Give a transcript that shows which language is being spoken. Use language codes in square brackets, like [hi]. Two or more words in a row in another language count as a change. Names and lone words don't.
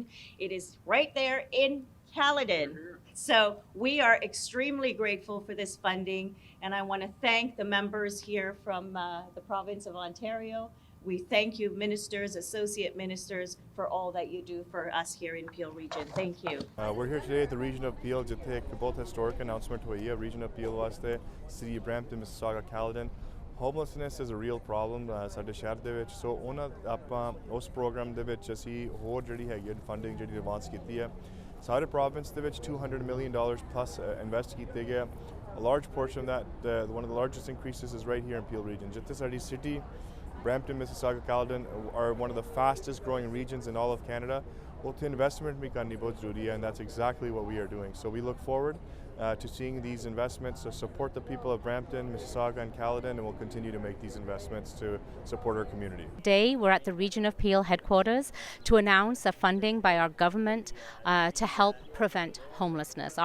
[en] It is right there in Caledon. So we are extremely grateful for this funding, and I want to thank the members here from the province of Ontario. We thank you, ministers, associate ministers, for all that you do for us here in Peel Region. Thank you. We're here today at the Region of Peel [pa] ਜਿੱਥੇ ਇੱਕ ਬਹੁਤ [en] historic announcement [pa] ਹੋਈ ਹੈ [en] Region of Peel ਵਾਸਤੇ City Brampton, Mississauga, Caledon. Homelessness is a real problem [pa] ਸਾਡੇ ਸ਼ਹਿਰ ਦੇ ਵਿੱਚ ਸੋ ਉਹਨਾਂ ਆਪਾਂ ਉਸ ਪ੍ਰੋਗਰਾਮ ਦੇ ਵਿੱਚ ਅਸੀਂ ਹੋਰ ਜਿਹੜੀ ਹੈਗੀ ਫੰਡਿੰਗ ਜਿਹੜੀ ਐਡਵਾਂਸ ਕੀਤੀ ਹੈ ਸਾਰੇ ਪ੍ਰੋਵਿੰਸ ਦੇ ਵਿੱਚ $200 million plus ਇਨਵੈਸਟ ਕੀਤੇ ਗਏ [en] a large portion of that, one of the largest increases is right here in Peel region. [pa] ਜਿੱਥੇ ਸਾਡੀ [en] city, Brampton, Mississauga, Caledon are one of the fastest growing regions in all of Canada. [pa] ਉੱਥੇ investment ਭੀ ਕਰਨੀ ਬਹੁਤ ਜ਼ਰੂਰੀ ਹੈ, [en] and that's exactly what we are doing. So we look forward to seeing these investments to support the people of Brampton, Mississauga and Caledon, and we'll continue to make these investments to support our community. Today, we're at the Region of Peel headquarters to announce a funding by our government to help prevent homelessness.